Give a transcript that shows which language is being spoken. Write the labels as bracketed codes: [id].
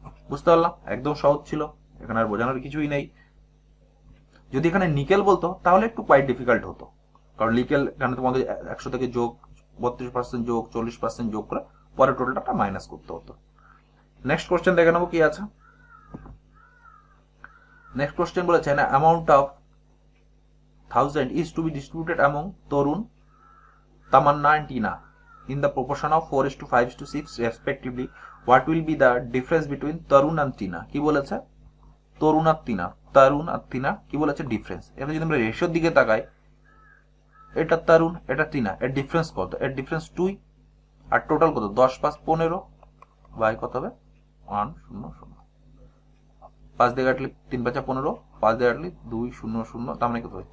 [bn] বুঝতে পারলাম, একদম সহজ ছিল, এখানে আর বোঝানোর কিছুই নেই। যদি এখানে নিকেল বলতো তাহলে একটু কোয়াইট ডিফিকাল্ট হতো, কারণ নিকেল এখানে তোমাদের 100 থেকে যোগ 32% যোগ 40% যোগ করে পরে টোটালটা মাইনাস করতে হতো। নেক্সট কোশ্চেন দেখে নেবো কি আছে। নেক্সট কোশ্চেন বলেছে না [en] Amount of 1000 is to be distributed among Tarun, Tamanna and Tina in the proportion of 4:5:6 respectively. What will be the difference between Tarun and Tina? [bn] কি বলেছে? তরুণ আর টিনা কি বলেছে? ডিফারেন্স। এখানে যদি আমরা রেশিওর দিকে তাকাই, এটা তরুণ, এটা টিনা, এর ডিফারেন্স কত? এর ডিফারেন্স 2, আর টোটাল কত? 10 5 15 বাই কত হবে? 1 0 0, 5 দিয়ে কাটলে 3 5 15, 5 দিয়ে কাটলে 2 0 0, তার মানে কত হবে?